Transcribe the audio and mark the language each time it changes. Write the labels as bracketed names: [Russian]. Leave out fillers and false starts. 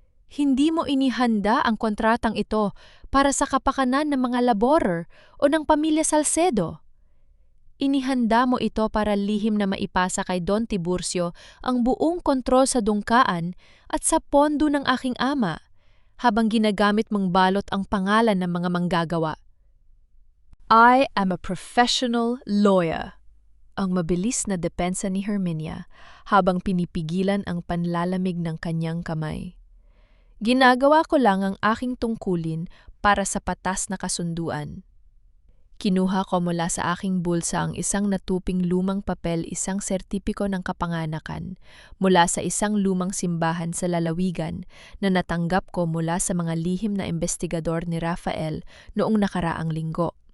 [Filipino] Hindi mo inihanda ang kontratang ito para sa kapakanan ng mga laborer o ng pamilya Salcedo. Inihanda mo ito para lihim na maipasa kay Don Tiburcio ang buong kontrol sa dungkaan at sa pondo ng aking ama, habang ginagamit mong balot ang pangalan ng mga manggagawa. [English] I am a professional lawyer. [Filipino] Ang mabilis na depensa ni Herminia habang pinipigilan ang panlalamig ng kanyang kamay. Ginagawa ko lang ang aking tungkulin para sa patas na kasunduan. Kinuha ko mula sa aking bulsa ang isang natuping lumang papel, isang sertipiko ng kapanganakan mula sa isang lumang simbahan sa lalawigan na natanggap ko mula sa mga lihim na investigador ni Rafael noong nakaraang linggo.